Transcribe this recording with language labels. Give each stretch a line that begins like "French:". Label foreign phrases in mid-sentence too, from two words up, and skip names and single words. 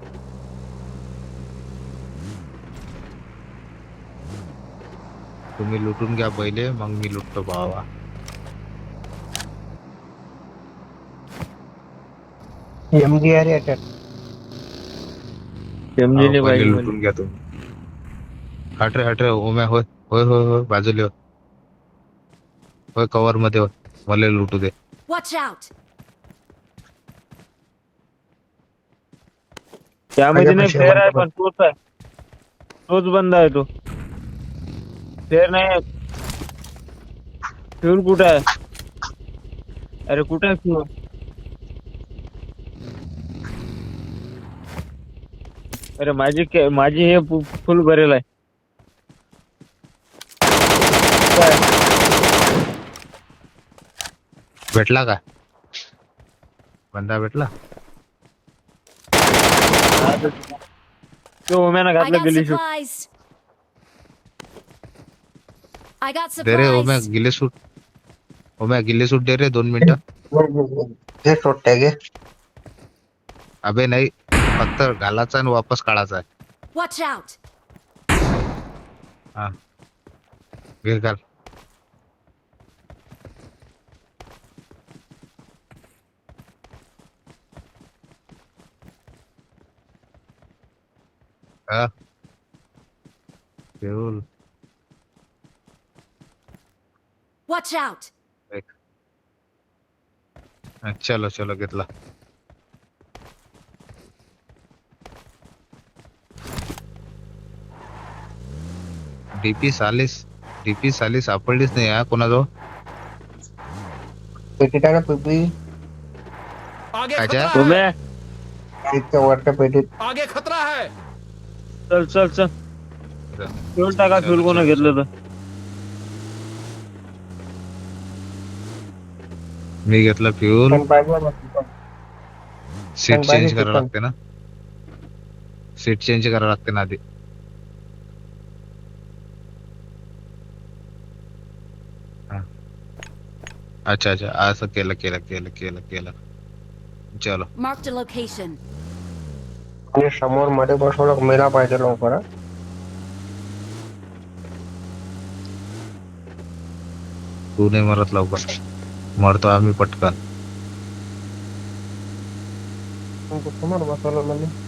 Marathi: तुम्ही लुटून घ्या पहिले, मग मी लुटतो भावा. एमजी आर अटॅक. समजेल पहिले पाहिजे लुटून घ्या तुम्ही. हट रे हट रे ओम्या. होय होय होय होय बाजूला होय. होय कव्हर मध्ये होय. मला लुटू दे.
English: Watch out!
Marathi: त्यामध्ये नाही, माझ्यापाशी फेर आहे बंद पण तोच आहे. तोच बंद आहे तो. फेर नाही. फ्यूल कुठं आहे? अरे कुठं आहे फ्यूल? अरे माझी हे फुल भरेल आहे. काय? भेटला का? बंदा भेटला? तो ओम्यानं
English: I
Marathi: घातलं
English: got
Marathi: गेली शूट.
English: supplies. I got
Marathi: दे रे ओम्या
English: supplies. ghillie suit.
Marathi: ओम्या
English: ghillie suit
Marathi: दे रे 2 मिनिटं. घे सोडत्या घे. अबे नाही, फक्त घालायचा आणि वापस काढायचा आहे.
English: Watch out.
Marathi: हा, घे घाल. हा, घेऊन.
English: Watch out.
Marathi: चलो चलो घेतला. डीपी साली सापडलीच नाही हा कोणाजवळ. पेटीत आहे ना पिपी.
Hindi: आगे
Marathi: अच्छा.
Hindi: खतरा है
Marathi: ओम्या तिथच्या वरच्या पेटीत.
Hindi: आगे खतरा है
Marathi: चल चल चल. फ्यूल टाका, फ्यूल कोण घेतलं तर. मी घेतला फ्यूल. पण पाहिजे ना तिथं. सीट पण चेंज पाहिजे करावं तिथं. लागते ना.
English: seat change
Marathi: करावं लागते ना आधी. हा. अच्छा अच्छा, असं केलं केलं केलं केलं केलं. चलो.
English: Marked a location.
Marathi: आणि समोर मध्ये बसवलं मेला पाहिजे लवकर. हा. तू नाही मरत लवकर, मरतो आम्ही पटकन. तुमचं समोर बसवलं म्हणजे